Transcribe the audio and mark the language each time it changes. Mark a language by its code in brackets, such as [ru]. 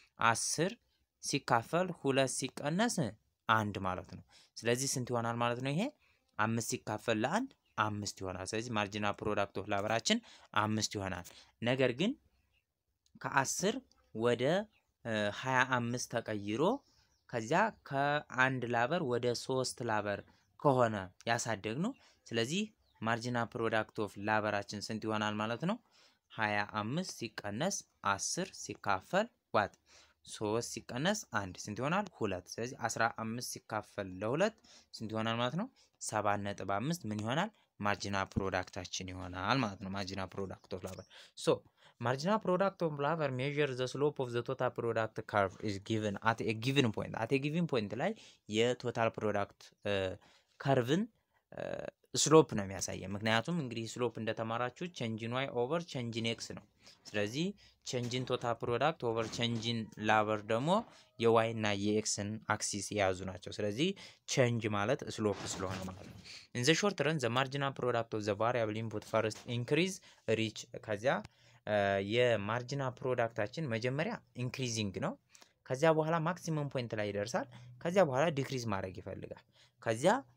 [am] 10 ሲካፈል 2 ሲቀነስ 1 ማለት ነው። ስለዚህ ስንት ይሆናል ማለት ነው? ይሄ 5 ሲካፈል ለ1 5 ይሆናል። ስለዚህ ማርጂናል ፕሮዳክት ኦፍ ላበራችን 5 ይሆናል። ነገር ግን ከ10 ወደ 25 ተቀይሮ ከዚያ ከአንድ ላበር ወደ 3 ላበር ከሆነ ያሳደግነው ስለዚህ ማርጂናል ፕሮዳክት ኦፍ ላበራችን ስንት ይሆናል ማለት ነው? 25 ሲቀነስ 10 ሲካፈል ዋት 3 ሲቀነስ 1 ስንት ይሆናል? 2 ስለዚህ 15 ሲካፈል ለ2 ስንት ይሆናል ማለት ነው? 7.5 ምን ይሆናል? ማርጂናል ፕሮዳክታችን ይሆናል ማለት ነው። [en] ማርጂናል ፕሮዳክት ኦፍ ላበር ሶ marginal product of labor measure the slope of the total product curve is given at a given point. [am] At a given point ላይ የቶታል ፕሮዳክት ከርቭን ስሎፕ ነው የሚያሳየው። ምክንያቱም እንግዲህ ስሎፕ እንደተማራችሁ [en] change in y over change in x [am] ነው። ስለዚህ [en] change in total product over change in labor [am] ደግሞ የy እና የxን አክሲስ የያዙ ናቸው። ስለዚህ change ማለት ስሎፕ ስለሆነ ማለት ነው። [en] in the short run the marginal product of the variable input first increase reach [am] ከዚያ የማርጂናል ፕሮዳክታችን መጀመሪያ ኢንክሪዚንግ ነው። ከዚያ በኋላ ማክሲመም ፖይንት ላይ ይደርሳል። ከዚያ በኋላ ዲክሪዝ ማድረግ ይፈልጋል። ከዚያ